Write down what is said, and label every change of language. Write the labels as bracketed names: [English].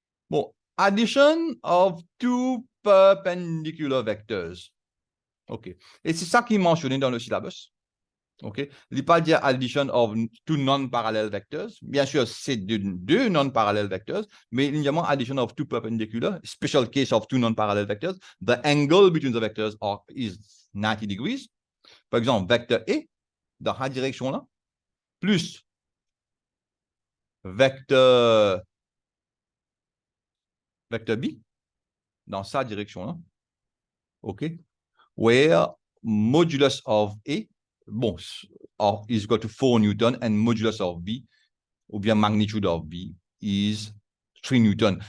[English] Bon, addition of two perpendicular vectors. OK. [French] Et c'est ça qui est mentionné dans le syllabus. [English] OK. [French] Il ne pas dire [English] addition of two non-parallel vectors. [French] Bien sûr, c'est deux [English] non-parallel vectors, [French] mais il y a [English] addition of two perpendicular, special case of two non-parallel vectors. The angle between the vectors is 90 degrees. [French] Par exemple, vecteur A, dans la direction-là, plus vecteur B, dans sa direction-là. [English] OK. Where modulus of A, bon, is equal to 4 Newton and modulus of B, [French] ou bien [English] magnitude of B, is 3 Newton.